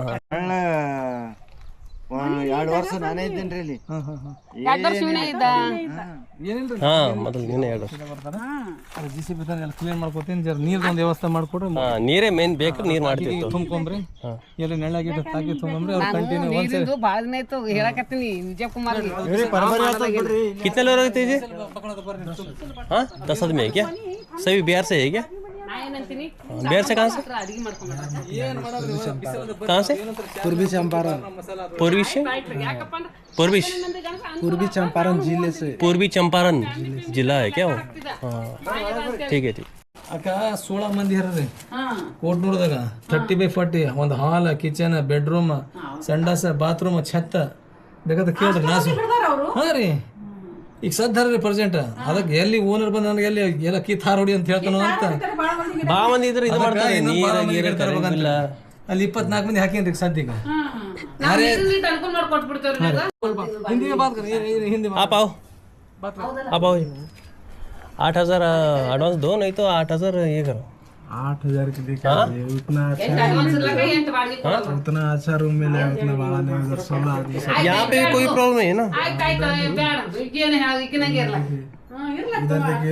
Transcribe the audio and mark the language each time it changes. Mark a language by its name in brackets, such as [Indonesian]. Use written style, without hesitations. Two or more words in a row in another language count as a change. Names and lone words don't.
[Kannada] 2 ವರ್ಷ ನಾನೇ ಇದ್ದೇನ್ರಿ ಇಲ್ಲಿ. ಏನಿಲ್ಲ ಹಾ ಮೊದಲು ನೀನೇ 2 ವರ್ಷ. JCB ತಂದು ಎಲ್ಲ ಕ್ಲೀನ್ ಮಾಡ್ಕೊತೀನಿ. ಜರ ನೀರ್ದೊಂದು ವ್ಯವಸ್ಥೆ ಮಾಡ್ಕೊಡ್ರಿ. ನೀರೇ ಮೇನ್ ಬೇಕು, ನೀರ್ ಮಾಡ್ತೀವಿ. ತುಂಬ್ಕೊಂಬ್ರಿ ಎಲ್ಲ ನೆಳ್ಳಾಗಿಟ್ಟು ಹಾಕಿ ತುಂಬ್ರಿ. ಅವ್ರು ಕಂಟಿನ್ಯೂ ಒಂದ್ಸರಿ ಭಾಳ ದಿನ ಆಯ್ತು ಹೇಳಕತ್ತೀನಿ ವಿಜಯ್ ಕುಮಾರ್ [Hindi] कितने लोग रहते जी? हाँ 10 आदमी है क्या? सभी बिहार से है क्या? [Kannada] ನಾ ಏನಂತೀನಿ [Hindi] बिहार से कहाँ से? [Kannada] ಅಡಿಗೆ ಮಾಡ್ಕೊಂಡ್ಬಿಟ್ರೆ [Hindi] कहाँ से? पूर्वी चंपारण पूर्वी से? [Kannada] ಯಾಕಪ್ಪ ಅಂದ್ರೆ [Hindi] पूर्वी पूर्वी चंपारण जिले से पूर्वी चंपारण जिला है क्या वो? हाँ ठीक है ठीक. [Kannada] ಅಕ್ಕ 16 ಮಂದಿ ಹರ್ರಿ ಕೋಟ್ನೂರ್ದಾಗ 30x40 ಒಂದು ಹಾಲ್, ಕಿಚನ್, ಬೆಡ್ರೂಮ್, ಸಂಡಾಸ, ಬಾತ್ರೂಮ್, ಛತ್ತ ಬೇಕಾದ್ರೆ ಕೇಳ್ರಿ ನಾಸು. ಹಾ ರೀ ಈಗ ಸದ್ದ ಪ್ರೆಸೆಂಟ್ ಅದಕ್ಕೆ ಎಲ್ಲಿ ಓನರ್ ಬಂದ ನನಗೆ ಎಲ್ಲಿ ಎಲ್ಲ ಕಿತ್ತಾರ ಹೊಡಿ ಅಂತ ಹೇಳ್ತಾನೋ ಅಂತ ಬಾ ಮಂದಿ ಇದ್ರೆ ಇದು ಮಾಡ್ತಾರೆ, ನೀರ ಗೀರ ಇಲ್ಲ. ಅಲ್ಲಿ 24 ಮಂದಿ ಹಾಕೇನ್ರಿ ಸದ್ಯಕ್ಕೆ. ಅನುಕೂಲ ಮಾಡ್ಕೊಟ್ಬಿಡ್ತೇವ್ರಿ ಹಿಂದಿಗೆ [Hindi] बात करि, [Kannada] ಹಿಂದಿ [Hindi] आप आओ आप आओ. 8,000 एडवांस दो, नहीं तो 8,000 ये करो. 8,000 की देखा उतना उतना अच्छा रूम मिला उतना बड़ा नहीं उधर 16 आदमी यहाँ पे कोई प्रॉब्लम नहीं है ना. उधर देखिए